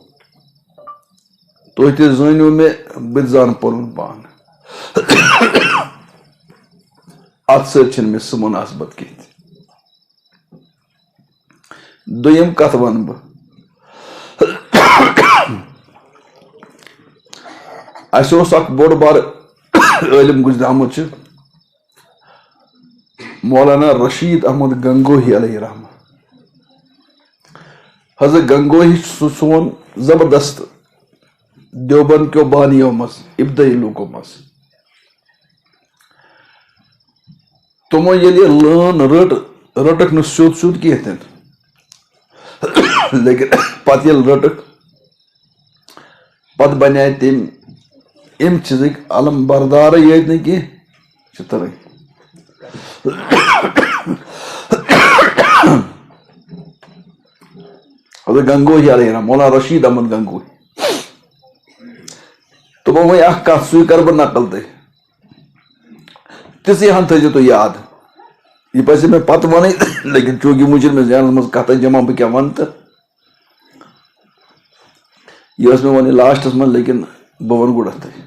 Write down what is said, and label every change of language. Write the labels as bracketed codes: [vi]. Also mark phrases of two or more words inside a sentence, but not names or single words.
[ks] تُہۍ تہِ زٲنِو مےٚ بہٕ تہِ زانہٕ پنُن پان، اتھ سۭتۍ چھنہٕ مےٚ سُہ مُناسبت کینٛہہ تہِ. دوٚیِم کتھ ونہٕ بہٕ، اسہِ اوس اکھ بوٚڑ بار عٲلِم گُزریومُت چھُ مولانا رشید احمد گنگوہی [ar] علیہ رحمہ. [ks] حضرت گنگوہی سُہ سون زبردست دیوبند کیو بانیو مز، ابتدائی لوکو مز. تمو ییٚلہِ لٲن رٔٹٕکھ نہٕ سیوٚد سیوٚد کینٛہہ تہِ، لیکن پتہٕ ییٚلہِ رٔٹٕکھ پتہٕ بنے تٔمۍ امہِ چیٖزٕکۍ علم بردارٕے یٲتۍ نہٕ کینٛہہ چِترٕے. حضرت گنگوہی [ar] علیہ رحمہ، [ks] مولانا رشید احمد گنگوہی. تمو وۄنۍ اکھ کتھ، سُے کرٕ بہٕ نقل تۄہہِ، تِژٕے ہن تھٲیزیو تُہۍ یاد. یہ پزِ مےٚ پتہٕ ونٕنۍ لیکن چوٗنٛکہِ وُنہِ چھِنہٕ مےٚ ذہنس منٛز کتھے جمع بہٕ کیٛاہ ونہٕ تہٕ یہ ٲس مےٚ ونٕنۍ لاسٹس منٛز، لیکن بہٕ ونہٕ گۄڈتھٕے.